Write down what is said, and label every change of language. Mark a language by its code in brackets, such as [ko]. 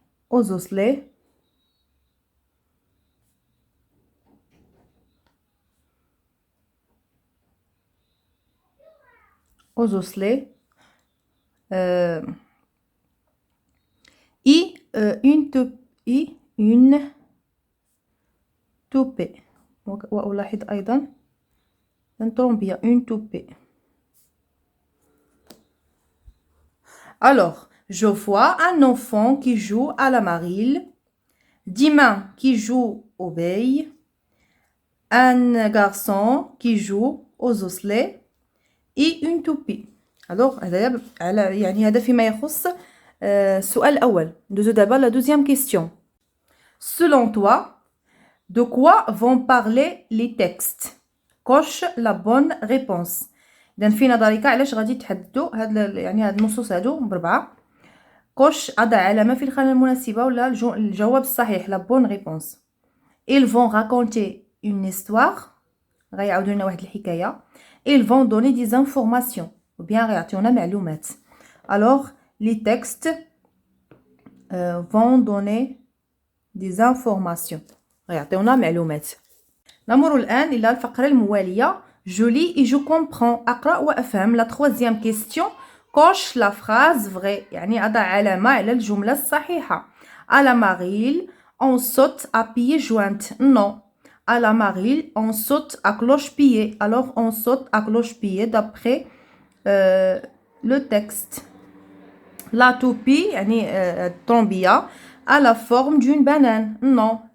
[fr] aux osselets et une toupée. [ar] وألاحظ أيضا [fr] un trombier, une toupée. Alors, je vois un enfant qui joue à la marille, 10 mains qui jouent au bey, un garçon qui joue aux osselets et une toupie. [ar] Alors, هذا فيما يخص السؤال الأول. [fr] Nous d'abord la deuxième question. Selon toi, de quoi vont parler les textes? Coche la bonne réponse. [ar] إذن في نظرك علاش غادي تحددوا هاد هاد النصوص هادو بربعة. coche أضع علامة في الخانة المناسبة ولا الجواب الصحيح [fr] la bonne réponse. Ils vont raconter une histoire. [ar] غيعاودوا لنا واحد الحكاية. [fr] Ils vont donner des informations. ou bien [ar] غيعطيونا معلومات. [fr] Alors les textes vont donner des informations. [ar] غيعطيونا معلومات. نمر الآن إلى الفقرة الموالية. [fr] Je lis et je comprends. [ar] أقرأ وأفهم. [fr] La troisième question. coche la phrase vraie. [ar] يعني أضع علامة على الجملة الصحيحة. [fr] À la marille, on saute à pieds joints. Non. À la marille, on saute à cloche-pied. Alors, on saute à cloche-pied d'après le texte. La toupie, [ar] يعني الطرمبية, [fr] à la forme d'une banane. Non.